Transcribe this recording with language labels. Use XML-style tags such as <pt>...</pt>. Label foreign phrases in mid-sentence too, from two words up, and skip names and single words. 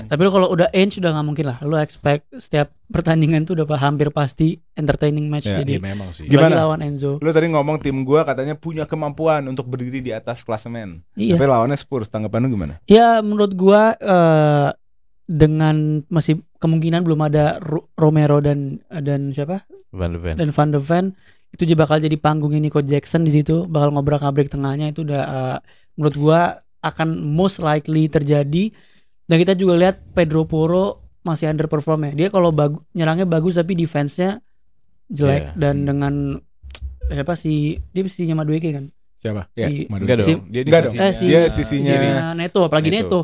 <id>Tapi lu kalau udah end sudah nggak mungkin lah. Lu expect setiap pertandingan tuh udah hampir pasti</id> <en>entertaining match.</en> <id>Ya, Jadi Iya memang sih. apalagi Gimana? lawan Enzo. Lu tadi ngomong tim gua katanya punya kemampuan untuk berdiri di atas klasemen. Iya. Tapi lawannya Spurs, tanggapan lu gimana? Ya menurut gua dengan masih kemungkinan belum ada Romero dan siapa? Van de Ven. Dan Van de Ven itu juga bakal jadi panggungnya Nico Jackson di situ, bakal ngobrak-abrik tengahnya itu udah menurut gua akan</id> <en>most likely</en> <id>terjadi. Dan kita juga lihat Pedro Porro masih underperform ya. Dia kalau nyerangnya bagus tapi defense-nya jelek. Iya. Dan dengan siapa sih dia sisinya Madueke kan? Siapa? Si- Madueke. Enggak Si- dong. Dia di Enggak dong. sisinya- Dia sisinya Neto, apalagi Neto.</id>